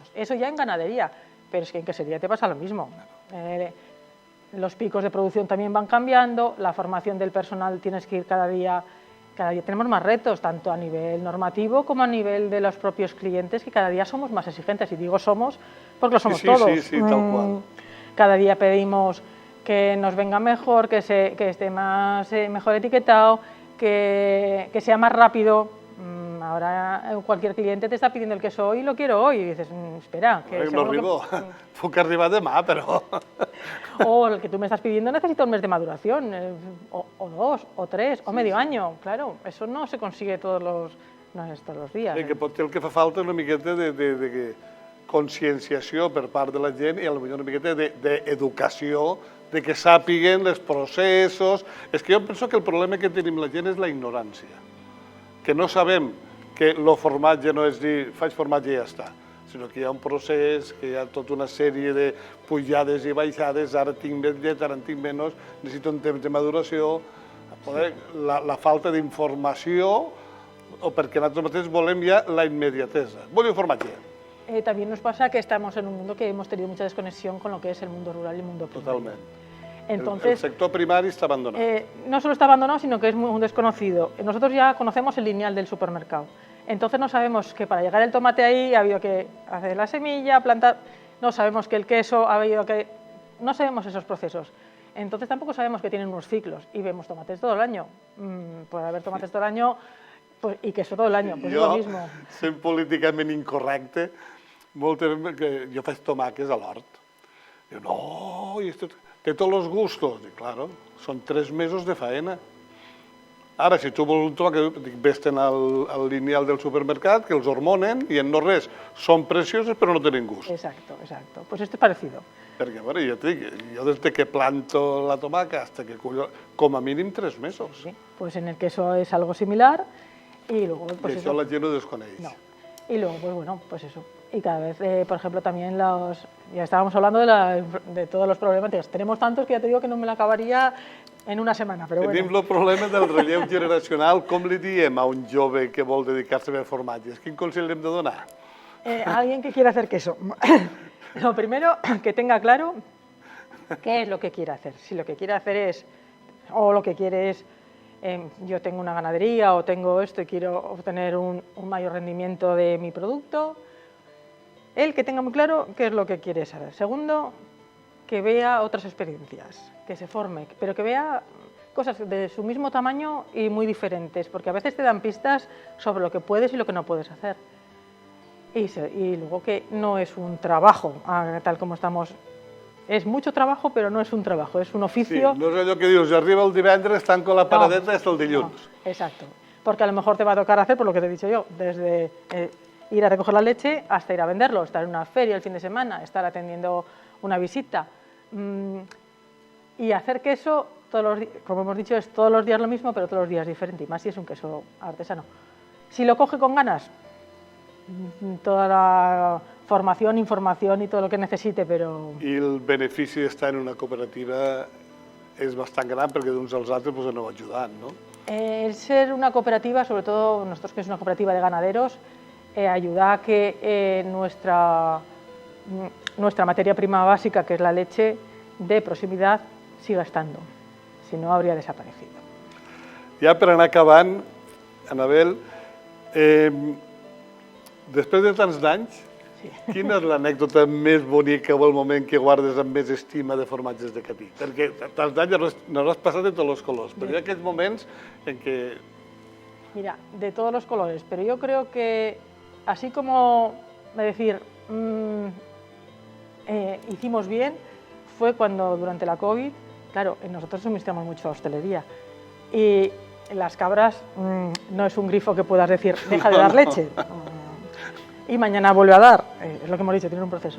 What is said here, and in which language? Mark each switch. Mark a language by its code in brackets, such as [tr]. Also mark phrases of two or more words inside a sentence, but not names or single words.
[es] Eso ya en ganadería, pero es que en quesería te pasa lo mismo. Los picos de producción también van cambiando, la formación del personal tienes que ir cada día tenemos más retos, tanto a nivel normativo como a nivel de los propios clientes, que cada día somos más exigentes, y digo somos porque lo somos todos. Sí, tal cual. Cada día pedimos que nos venga mejor, que esté mejor etiquetado, que sea más rápido. Ahora cualquier cliente te está pidiendo el queso hoy y lo quiero hoy, y dices, espera, [ca] que no arribo, puc arribar demà, però... [es] O el que tú me estás pidiendo necesita un mes de maduración, o 2, o 3, o medio año, claro, eso no se consigue todos los días. [ca] Sí, que potser el que fa falta és una miqueta de conscienciació per part de la gent i potser una miqueta d'educació, de que sàpiguen els processos. És que jo penso que el problema que tenim la gent és la ignorància, que no sabem que el formatge no és dir faig formatge i ja està, sinó que hi ha un procés, que hi ha tota una sèrie de pujades i baixades, ara tinc més llet, ara en tinc menys, necessito un temps de maduració, la falta d'informació, o perquè nosaltres mateixos volem ja la immediatesa. Vull un formatge. [es] También nos pasa que estamos en un mundo que hemos tenido mucha desconexión con lo que es el mundo rural y el mundo primario. [ca] Totalment. [es] Entonces, el sector primario está abandonado. No solo está abandonado, sino que es muy desconocido. Nosotros ya conocemos el lineal del supermercado. Entonces no sabemos que para llegar el tomate ahí ha habido que hacer la semilla, plantar... No sabemos que el queso ha habido que... No sabemos esos procesos. Entonces tampoco sabemos que tienen unos ciclos. Y vemos tomates todo el año. Por haber tomates todo el año pues, y queso todo el año, pues es lo mismo. [ca] Jo, sent políticament incorrecte, moltes vegades jo faig tomàquets a l'hort. Diu, no, i esto té tots els gustos. Dic, claro, són 3 mesos de faena. Ara, si tu vols un tomàquet, vés-te'n al lineal del supermercat, que els hormonen i en no res. Són preciosos però no tenen gust. [es] Exacto. Pues esto es parecido. [ca] Perquè, bueno, jo et dic, jo des que planto la tomaca hasta que cullo, com a mínim 3 mesos. [es] Sí, pues en el queso es algo similar y luego... Pues [ca] I això la gent ho desconeix. No. [es] Y luego, pues bueno, pues eso. Y cada vez, por ejemplo, también ya estábamos hablando de todos los problemáticos. Tenemos tantos que ya te digo que no me la acabaría en una semana, [ca] però bueno. Tenim el problema del relleu generacional. Com li diem a un jove que vol dedicar-se a formatges? Quin consell hem de donar? [es] A alguien que quiera hacer queso. Lo primero, que tenga claro qué es lo que quiere hacer. Si lo que quiere hacer es, o lo que quiere es, yo tengo una ganadería o tengo esto y quiero obtener un mayor rendimiento de mi producto, él que tenga muy claro qué es lo que quiere saber. Segundo, que vea otras experiencias, que se forme, pero que vea cosas de su mismo tamaño y muy diferentes, porque a veces te dan pistas sobre lo que puedes y lo que no puedes hacer. Y luego que no es un trabajo, tal como estamos. Es mucho trabajo, pero no es un trabajo, es un oficio. [ca] Sí, no és allò que dius, arriba el divendres, tanco la paradeta hasta el dilluns. [es] No, exacto, porque a lo mejor te va a tocar hacer, por lo que te he dicho yo, desde ir a recoger la leche hasta ir a venderlo, estar en una feria el fin de semana, estar atendiendo una visita. Y hacer queso, como hemos dicho, es todos los días lo mismo, pero todos los días diferente, y más si es un queso artesano. Si lo coge con ganas, toda la formación, información y todo lo que necesite, [ca] però... I el benefici d'estar en una cooperativa és bastant gran perquè d'uns als altres pues, aneu ajudant, no? [es] El ser una cooperativa, sobre todo nosotros que es una cooperativa de ganaderos, ayuda a que nuestra materia prima básica, que es la leche de proximidad, siga estando. Si no, habría desaparecido. [ca] Ja per anar acabant, Anabel, després de tants d'anys, quina és l'anècdota més bonica o el moment que guardes amb més estima de formatges de Catí? Perquè tants d'anys nos has passat de tots els colors, però hi ha aquells moments en què... [es] Mira, de todos los colores, pero yo creo que así como decir hicimos bien, fue cuando durante la COVID, claro, nosotros suministramos mucho a hostelería y las cabras no es un grifo que puedas decir deja de dar leche y mañana vuelve a dar, es lo que hemos dicho, tiene un proceso.